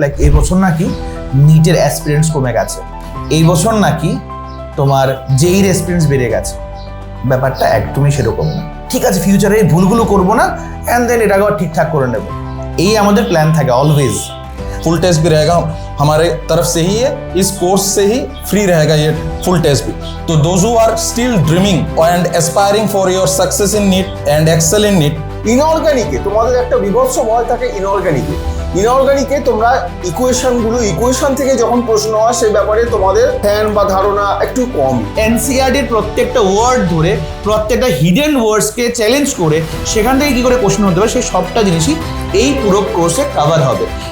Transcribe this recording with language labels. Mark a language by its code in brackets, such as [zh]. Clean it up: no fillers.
[bn] Like এই বছর নাকি নিটের অ্যাসপিরেন্টস কমে গেছে, এই বছর নাকি তোমার জেইর অ্যাসপিরেন্টস বেড়ে গেছে। ব্যাপারটা একদমই সেরকম না। ঠিক আছে, ফিউচারে এই ভুলগুলো করবো না, অ্যান্ড দেন এটাকে আবার ঠিকঠাক করে নেব, এই আমাদের প্ল্যান থাকে অলওয়েজ। [hi] फुल टेस्ट भी रहेगा हमारे तरफ से ही है, इस कोर्स से ही फ्री रहेगा ये फुल टेस्ट भी। [en] तो those who are still dreaming and aspiring for your success in NEET and excel in NEET. [bn] ইনঅর্গানিকে তোমাদের একটা বিভৎস ভয় থাকে। ইনঅর্গানিকে তোমরা ইকুয়েশন থেকে যখন প্রশ্ন হয় সেই ব্যাপারে তোমাদের ধ্যান বা ধারণা একটু কম। এনসিইআরটির প্রত্যেকটা ওয়ার্ড ধরে প্রত্যেকটা হিডেন ওয়ার্ডসকে চ্যালেঞ্জ করে সেখান থেকে কি করে প্রশ্ন হতে পারে সেই সবটা জিনিসই এই পুরো কোর্সে কভার হবে।